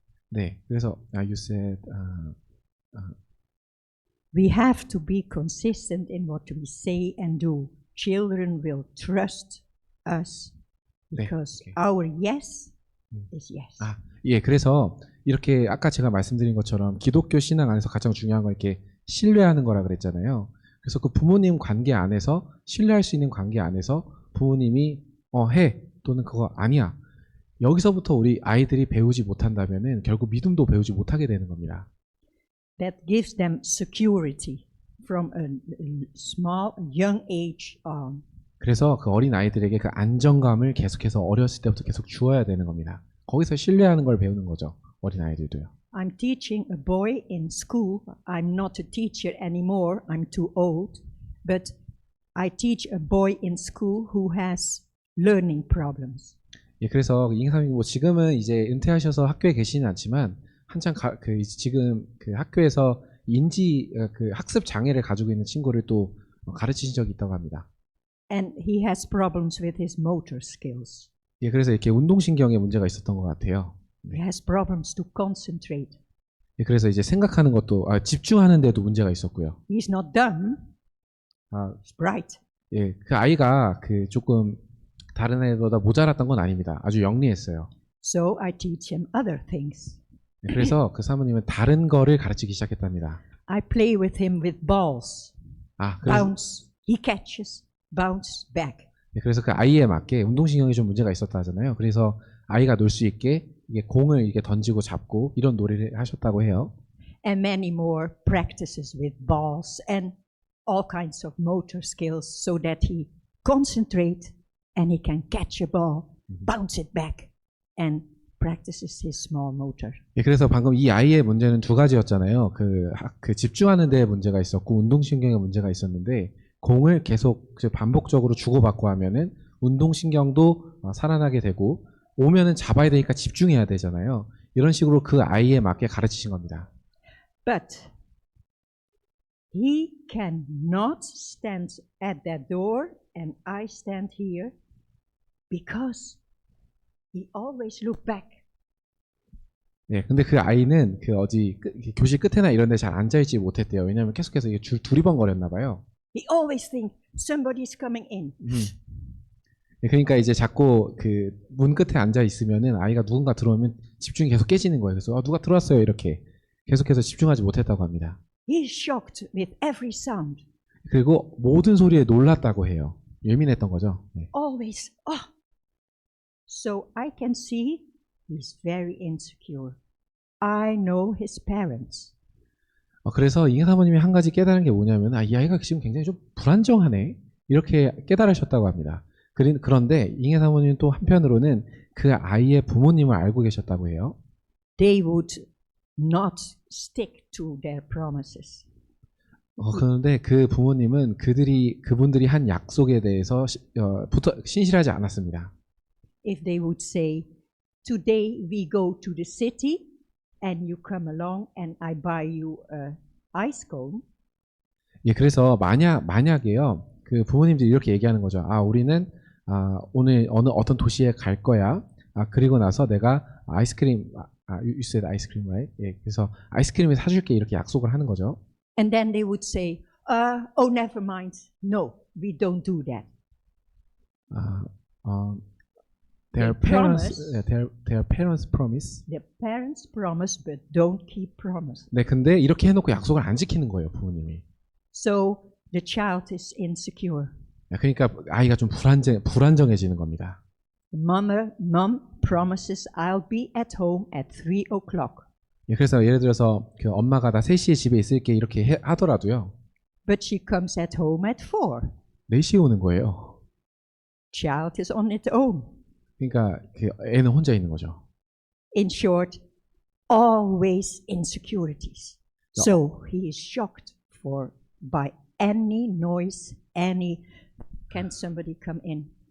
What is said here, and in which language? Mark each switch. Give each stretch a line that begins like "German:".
Korean: 네, 그래서
English: you said we have to be consistent in what we say and do. Children will trust us because
Korean: 네,
English: our yes is yes.
Korean: 예, 그래서 이렇게 아까 제가 말씀드린 것처럼 기독교 신앙 안에서 가장 중요한 건 이렇게 신뢰하는 거라 그랬잖아요. 그래서 그 부모님 관계 안에서 신뢰할 수 있는 관계 안에서 부모님이 해 또는 그거 아니야. 여기서부터 우리 아이들이 배우지 못한다면은 결국 믿음도 배우지 못하게 되는 겁니다.
English: That gives them security from a small, young age on.
Korean: 그래서 그 어린 아이들에게 그 안정감을 계속해서 어렸을 때부터 계속 주어야 되는 겁니다. 거기서 신뢰하는 걸 배우는 거죠. 어린 아이들도요.
English: I'm teaching a boy in school. I'm not a teacher anymore. I'm too old. But I teach a boy in school who has learning problems.
Korean: 예, 그래서 이행사님 지금은 이제 은퇴하셔서 학교에 계시진 않지만 한창 지금 그 학교에서 학습 장애를 가지고 있는 친구를 또 가르치신 적이 있다고 합니다.
English: And he has problems with his motor skills.
Korean: 예, 그래서 이렇게 운동신경에 문제가 있었던 것 같아요.
English: He has problems to concentrate.
Korean: 예, 그래서 이제 생각하는 것도 집중하는 데도 문제가 있었고요.
English: He's not dumb. He's bright.
Korean: 예, 그 아이가 조금 다른 애보다 모자랐던 건 아닙니다. 아주 영리했어요.
English: So I teach him other things.
Korean: 그래서 그 사모님은 다른 거를 가르치기 시작했답니다.
English: I play with him with balls.
Korean: 그래서,
English: Bounce. He catches. Bounce back.
Korean: 그래서 그 아이에 맞게 운동신경이 좀 문제가 있었다 하잖아요. 그래서 아이가 놀 수 있게 이게 공을 이렇게 던지고 잡고 이런 놀이를 하셨다고 해요.
English: And many more practices with balls and all kinds of motor skills so that he concentrate and he can catch a ball, bounce it back, and practices his small motor.
Korean: 그래서 방금 이 아이의 문제는 두 가지였잖아요. 그 집중하는 데 문제가 있었고 운동신경에 문제가 있었는데 공을 계속 반복적으로 주고받고 하면은 운동신경도 살아나게 되고 오면은 잡아야 되니까 집중해야 되잖아요. 이런 식으로 그 아이에 맞게 가르치신 겁니다.
English: But he cannot stand at that door and I stand here because he always look back.
Korean: 근데 그 아이는 교실 끝에나 이런 데 잘 앉아있지 못했대요. 왜냐하면 계속해서 이게 줄 두리번거렸나 봐요.
English: He always think somebody's coming in.
Korean: 그러니까 이제 자꾸 그 문 끝에 앉아 있으면은 아이가 누군가 들어오면 집중이 계속 깨지는 거예요. 그래서 누가 들어왔어요 이렇게 계속해서 집중하지 못했다고 합니다.
English: He's shocked with every sound.
Korean: 그리고 모든 소리에 놀랐다고 해요. 예민했던 거죠.
English: Always, So I can see he's very insecure. I know his parents.
Korean: 그래서 이 사모님이 한 가지 깨달은 게 뭐냐면 이 아이가 지금 굉장히 좀 불안정하네 이렇게 깨달으셨다고 합니다. 그런데 잉해 사모님은 또 한편으로는 그 아이의 부모님을 알고 계셨다고 해요.
English: They would not stick to their promises.
Korean: 그런데 그 부모님은 그분들이 한 약속에 대해서 신실하지 않았습니다.
English: If they would say, today we go to the city and you come along and I buy you a ice cone.
Korean: 그래서 만약에요. 그 부모님들이 이렇게 얘기하는 거죠. 우리는 오늘 어떤 도시에 갈 거야. 그리고 나서 내가 아이스크림,
English: you said
Korean: 아이스크림,
English: right?
Korean: 그래서 아이스크림을 사줄게 이렇게 약속을 하는 거죠.
English: And then they would say, oh, never mind. No, we don't do that. Their They promise. parents promise. The parents promise but don't keep promise.
Korean: 근데 이렇게 해놓고 약속을 안 지키는 거예요, 부모님이.
English: So the child is insecure.
Korean: 그러니까 아이가 좀 불안정해지는 겁니다.
English: Mom promises I'll be at home at 3 o'clock.
Korean: 그래서 예를 들어서 그 엄마가 나 3시에 집에 있을게 이렇게 하더라도요.
English: But she comes at home at 4.
Korean: 4시에 오는 거예요.
English: Child is on its own.
Korean: 그러니까 그 애는 혼자 있는 거죠.
English: In short, always insecurities. So he is shocked by any noise, can somebody come in?